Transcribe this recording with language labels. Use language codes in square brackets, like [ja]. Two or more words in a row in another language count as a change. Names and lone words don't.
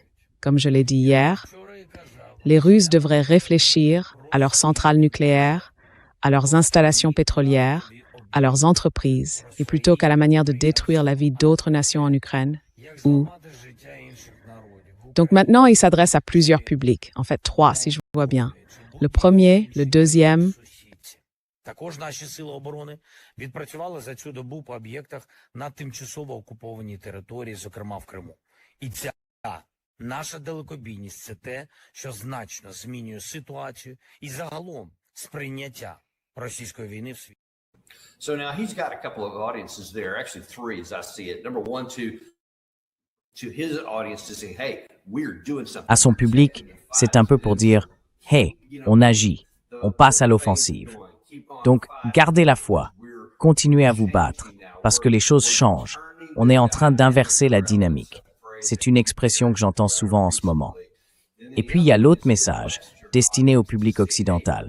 [fr] Comme je l'ai dit hier, les Russes devraient réfléchir à leurs centrales nucléaires, à leurs installations pétrolières, à leurs entreprises, et plutôt qu'à la manière de détruire la vie d'autres nations en Ukraine, Donc maintenant, il s'adresse à plusieurs publics, en fait 3 si je vois bien. Le premier, le deuxième. [uk] Також наші сили оборони відпрацювали за цю добу по об'єктах на тимчасово окупованій території, зокрема в Криму. І ця наша далекобійність – це те, що значно змінює ситуацію і загалом сприйняття російської війни в світі. [en] So now he's got a couple of audiences there, actually 3 as I see it. Number one, to his audience to say, hey, we're doing something. [fr] À son public, c'est un peu pour dire « Hey, on agit, on passe à l'offensive ». Donc, gardez la foi, continuez à vous battre, parce que les choses changent. On est en train d'inverser la dynamique. C'est une expression que j'entends souvent en ce moment. Et puis, il y a l'autre message, destiné au public occidental.